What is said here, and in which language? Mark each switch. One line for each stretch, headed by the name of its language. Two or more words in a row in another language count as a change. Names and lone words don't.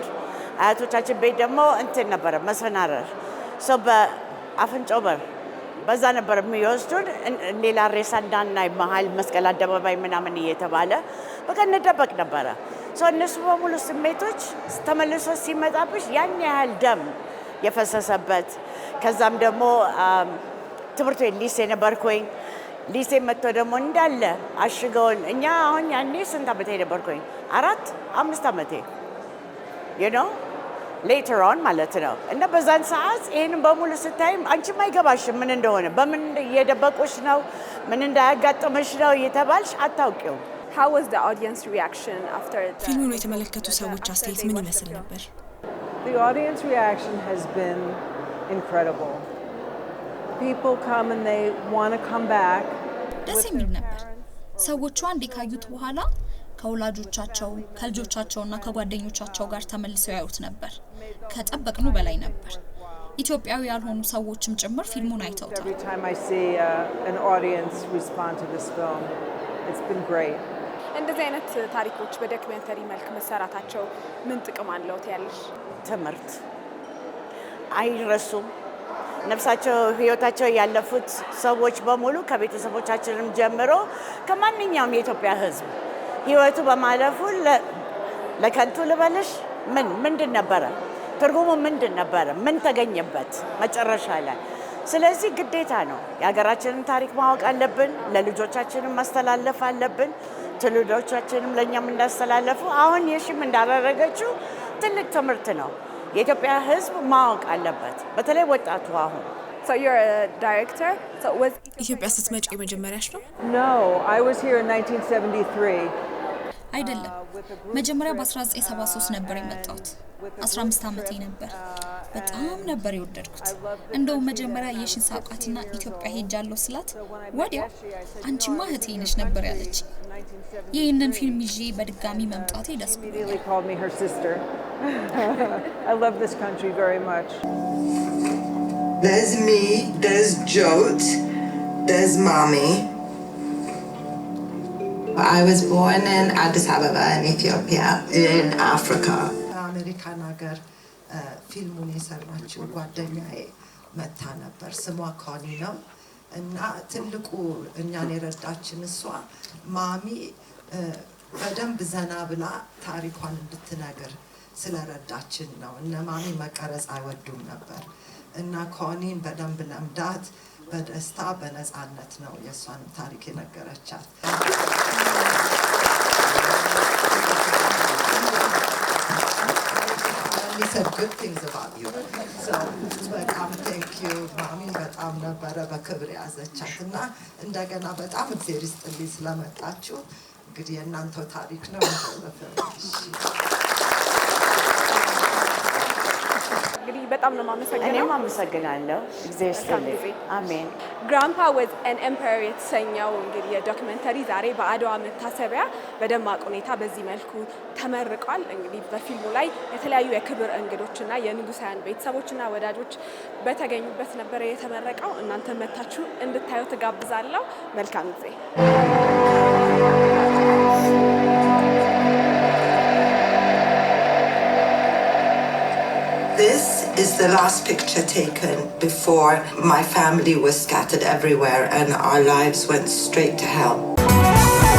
Amharic: አያቶቻችን ቤት ደግሞ እንትን ነበረ መሰናረር ሰው በአፍንጫው በር በዛ ነበር የሚወስዱን። ሌላ ሬሳ እንዳናይ መሀል መስቀል አደባባይ ምናምን እየተባለ በቃ እንደበቅ ነበረ። እነሱ በሙሉ ስሜቶች ተመልሶ ሲመጣብሽ ያን ያህል ደም የፈሰሰበት ከዛም ደግሞ ትምህርት ቤት ሊሴ ነበርኩኝ። ሊሴ መጥቶ ደግሞ እንዳለ አሽገውን እኛ አሁን ያኔ ስንት ዓመቴ ነበርኩኝ? 4-5 ዓመቴ
English: later on
Amharic: ማለት ነው። እና በዛን ሰዓት ይህንን በሙሉ ስታይም አንቺም አይገባሽም ምን እንደሆነ፣ በምን እየደበቁሽ ነው፣ ምን እንዳያጋጥምሽ ነው እየተባልሽ አታውቂውም።
English: How was the audience reaction after the
Amharic: ፊልሙን የተመለከቱ ሰዎች አስተያየት ምን ይመስል ነበር?
English: The audience reaction has been incredible. People come and they want to come back.
Amharic: ደስ የሚል ነበር። ሰዎቹ አንዴ ካዩት በኋላ ከወላጆቻቸው ከልጆቻቸውና ከጓደኞቻቸው ጋር ተመልሰው ያዩት ነበር። ከጠበቅነው በላይ ነበር። ኢትዮጵያዊ ያልሆኑ ሰዎችም ጭምር ፊልሙን አይተውታል።
English: Every time I see an audience respond to this film, it's been great.
Amharic: እንደዚህ አይነት ታሪኮች በዶክመንተሪ መልክ መሰራታቸው ምን ጥቅም አለው ትያለሽ? ትምህርት አይረሱም። ነፍሳቸው ህይወታቸው ያለፉት ሰዎች በሙሉ ከቤተሰቦቻችንም ጀምሮ ከማንኛውም የኢትዮጵያ ህዝብ ህይወቱ በማለፉ ለከንቱ ልበልሽ ምንድን ነበረ ትርጉሙ? ምንድን ነበረ? ምን ተገኘበት መጨረሻ ላይ? ስለዚህ ግዴታ ነው የሀገራችንን ታሪክ ማወቅ አለብን። ለልጆቻችንም ማስተላለፍ አለብን። ትውልዶቻችንም ለእኛም እንዳስተላለፉ አሁን የሺም እንዳደረገችው ትልቅ ትምህርት ነው። የኢትዮጵያ ህዝብ ማወቅ አለበት፣ በተለይ ወጣቱ አሁን።
English: So you're a director. So was
Amharic: ኢትዮጵያ ስትመጪ የመጀመሪያሽ ነው?
English: No, I was here in 1973.
Amharic: አይደለም፣ መጀመሪያ በ1973 ነበር የመጣሁት። 15 ዓመቴ ነበር። በጣም ነበር የወደድኩት። እንደውም መጀመሪያ የሽን ሳውቃትና ኢትዮጵያ ሄጃለሁ ስላት ወዲያው አንቺማ እህቴ ነሽ ነበር ያለች። ይህንን ፊልም ይዤ በድጋሚ መምጣቴ ደስ ብሎኛል።
English: Immediately called me her sister. I love this country very much. There's me, there's Jot, there's Mommy. I was born in Addis Ababa in Ethiopia, in Africa.
Amharic: አሜሪካን ሀገር ፊልሙን የሰራችው ጓደኛዬ መታ ነበር። ስሟ ኮኒ ነው እና ትልቁ እኛን የረዳችን እሷ ማሚ በደንብ ዘና ብላ ታሪኳን እንድትነግር ስለረዳችን ነው። እነ ማሚ መቀረጽ አይወዱም ነበር እና ኮኒን በደንብ ለምዳት በደስታ በነፃነት ነው የእሷን ታሪክ የነገረቻት።
English: He said good things about you. So, በጣም thank you.
Amharic: ማሚን በጣም ነበረ በክብር ያዘቻት እና እንደገና በጣም እግዚአብሔር ይስጥልኝ ስለመጣችሁ። እንግዲህ የእናንተው ታሪክ ነው። እንግዲህ በጣም ነው የማመሰግነው። እኔም አመሰግናለሁ። እግዚአብሔር ይስጥልኝ። አሜን። ግራምፓ was an empire የተሰኘው እንግዲህ የዶክመንተሪ ዛሬ በአድዋ መታሰቢያ በደማቅ ሁኔታ በዚህ መልኩ ተመርቋል። እንግዲህ በፊልሙ ላይ የተለያዩ የክብር እንግዶችና የንጉሳውያን ቤተሰቦችና ወዳጆች በተገኙበት ነበር የተመረቀው። እናንተ መታችሁ እንድታዩ ተጋብዛለሁ። መልካም ጊዜ።
English: This is the last picture taken before my family was scattered everywhere and our lives went straight to hell.